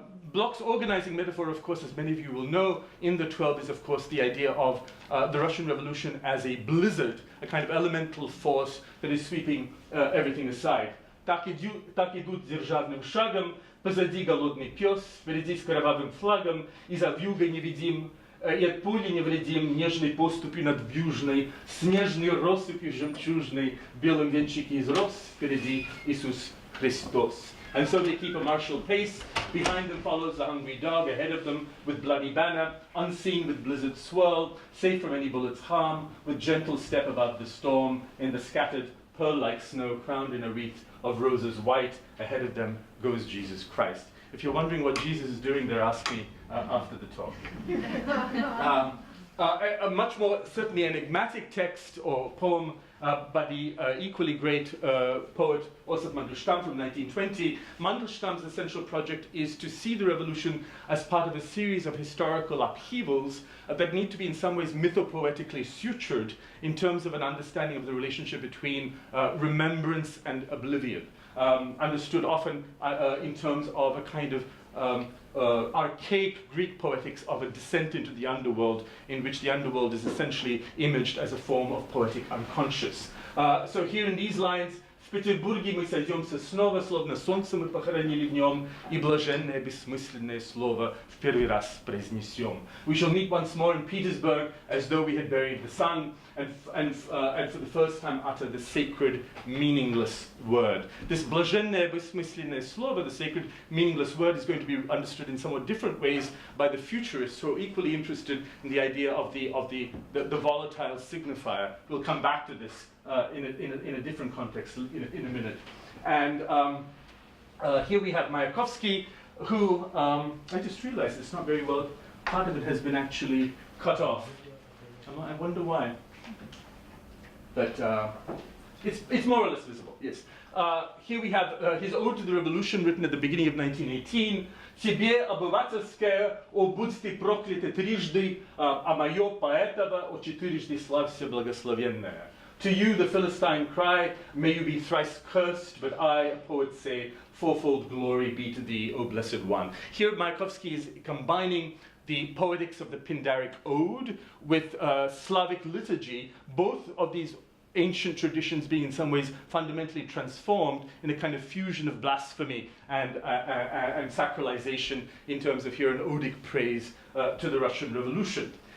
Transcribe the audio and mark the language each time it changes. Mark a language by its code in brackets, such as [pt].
[en] Blok's organizing metaphor, of course, as many of you will know, in the 12 is, of course, the idea of the Russian Revolution as a blizzard, a kind of elemental force that is sweeping everything aside. [ru] Так идут державным шагом, позади голодный пес, впереди с кровавым флагом, и за вьюгой невидим, и от пули невредим, нежной поступью над вьюжной, снежной россыпью жемчужной, в белом венчике изрос, впереди Иисус Христос. [en] And so they keep a martial pace. Behind them follows the hungry dog, ahead of them with bloody banner, unseen with blizzard swirl, safe from any bullet's harm, with gentle step above the storm, in the scattered pearl-like snow, crowned in a wreath of roses white. Ahead of them goes Jesus Christ. If you're wondering what Jesus is doing there, ask me after the talk. A much more certainly enigmatic text or poem by the equally great poet Osip Mandelstam from 1920. Mandelstam's essential project is to see the revolution as part of a series of historical upheavals that need to be in some ways mythopoetically sutured in terms of an understanding of the relationship between remembrance and oblivion. Understood often in terms of a kind of archaic Greek poetics of a descent into the underworld, in which the underworld is essentially imaged as a form of poetic unconscious. So here in these lines, [ru] в Петербурге мы сойдемся снова, словно солнце мы похоронили в нем, и блаженное бессмысленное слово в первый раз произнесем. [en] We shall meet once more in Petersburg as though we had buried the sun, and for the first time utter the sacred, meaningless word. This [ru] блаженное бессмысленное слово, [en] the sacred, meaningless word, is going to be understood in somewhat different ways by the futurists who are equally interested in the idea of the volatile signifier. We'll come back to this in a different context in a minute. And here we have Mayakovsky, who, I just realized it's not very well, part of it has been actually cut off. I wonder why. But it's more or less visible, yes. Here we have his Ode to the Revolution, written at the beginning of 1918. [ru] Тебе, обывательское, о, будь ты проклята трижды, а мое поэтово, о, четырежды славься благословенное. [en] To you, the Philistine cry, may you be thrice cursed, but I, a poet, say, fourfold glory be to thee, O blessed one. Here, Mayakovsky is combining the poetics of the Pindaric Ode with Slavic liturgy, both of these ancient traditions being in some ways fundamentally transformed in a kind of fusion of blasphemy and sacralization in terms of here an odic praise to the Russian Revolution.